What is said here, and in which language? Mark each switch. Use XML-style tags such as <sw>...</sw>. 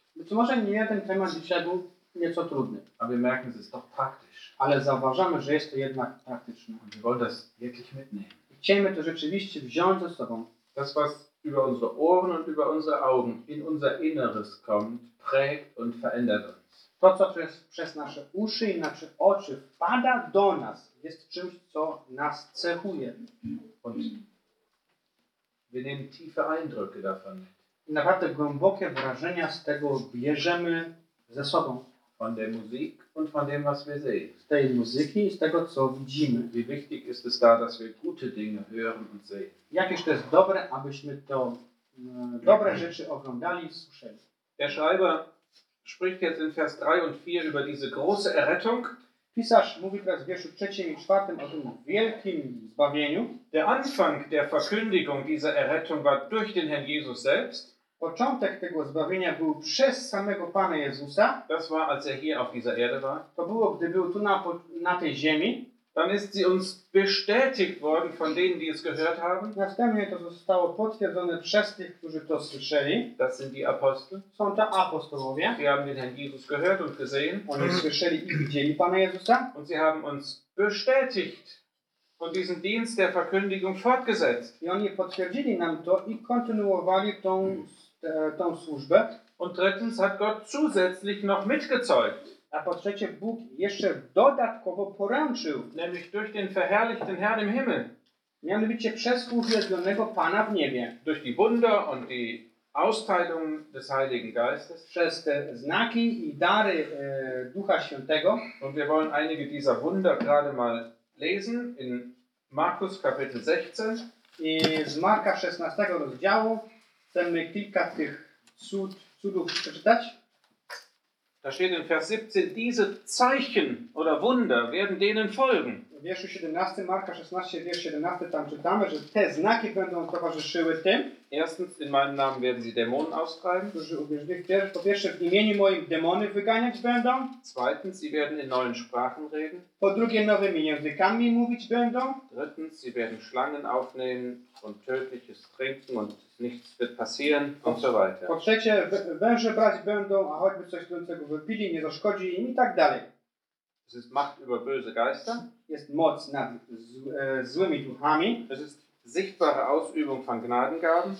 <pl>Być może nie ten temat dzisiaj był nieco trudny.</pl> <de>Aber wir merken, es ist doch praktisch.</de> <pl>Ale zauważamy, że jest to jednak praktyczne.</pl> <de>Und wir wollen das wirklich mitnehmen.</de> <pl>Chcemy to rzeczywiście wziąć ze sobą.</pl> <de>Das, was über unsere Ohren und über unsere Augen in unser Inneres kommt, prägt und verändert uns.</de> <pl>To, co przez nasze uszy i nasze oczy wpada do nas, jest czymś, co nas cechuje.</pl> <de>Und wir nehmen tiefe Eindrücke davon.</de> <pl>Naprawdę głębokie wrażenia z tego bierzemy ze sobą.</pl> <de>Von der Musik und von dem, was wir sehen.</de> <pl>Z tej muzyki i z tego, co widzimy.</pl> <de>Wie wichtig ist es da, dass wir gute Dinge hören und sehen.</de> <pl>Jakież to jest dobre, abyśmy to dobre rzeczy oglądali i słyszeli.</pl> <de>Der Schreiber spricht jetzt in Vers 3 und 4 über diese große Errettung.</de> <pl>Pisarz mówi teraz w wierszu 3 i 4 o tym wielkim zbawieniu.</pl> <de>Der Anfang der Verkündigung dieser Errettung war durch den Herrn Jesus selbst.</de> <pl>Początek tego zbawienia był przez samego Pana Jezusa.</pl> <de>Das war, als er hier auf dieser Erde war.</de> <pl>To było, gdy był tu na tej ziemi.</pl> <de>Dann ist sie uns bestätigt worden von denen, die es gehört haben.</de> <pl>Następnie to zostało potwierdzone przez tych, którzy to słyszeli.</pl> <de>Das sind die Apostel.</de> <pl>Są to apostołowie.</pl> <de>Sie haben den Herrn Jesus gehört und gesehen.</de> <pl>Oni słyszeli i widzieli Pana Jezusa.</pl> <de>Und sie haben uns bestätigt. und diesen Dienst der Verkündigung fortgesetzt.</de> <pl>I oni potwierdzili nam to i kontynuowali tą, tą służbę.</pl> <de>Und drittens hat Gott zusätzlich noch mitgezeugt.</de> <pl>A po trzecie, Bóg jeszcze dodatkowo poręczył.</pl> <de>Nämlich durch den verherrlichten Herrn im Himmel.</de> <pl>Mianowicie przez uwielbionego Pana w niebie.</pl> <de>Durch die Wunder und die Austeilung des Heiligen Geistes.</de> <pl>Przez te znaki i dary Ducha Świętego.</pl> <de>Und wir wollen einige dieser Wunder gerade mal lesen in Markus Kapitel 16.</de> <pl>I z Marka 16 rozdziału chcemy kilka tych cudów przeczytać.</pl> <de>Da steht in Vers 17, diese Zeichen oder Wunder werden denen folgen.</de> <pl>W wierszu 17, Marka 16, wiersz 17, tam czytamy, że te znaki będą towarzyszyły tym.</pl> <de>Erstens, in meinem Namen werden sie Dämonen austreiben.</de> <pl>Po pierwsze, w imieniu moim demony wyganiać będą.</pl> <de>Zweitens, sie werden in neuen Sprachen reden.</de> <pl>Po drugie, nowymi językami mówić będą.</pl> <de>Drittens, sie werden Schlangen aufnehmen und tödliches trinken und nichts wird passieren und so weiter.</de> <pl>Po trzecie, węże brać będą, a choćby coś trącego wypili, nie zaszkodzi im i tak dalej.</pl> <de>Es ist Macht über böse Geister.</de> <pl>Jest moc nad złymi duchami.</pl> <de>Es ist sichtbare Ausübung von Gnadengaben.</de>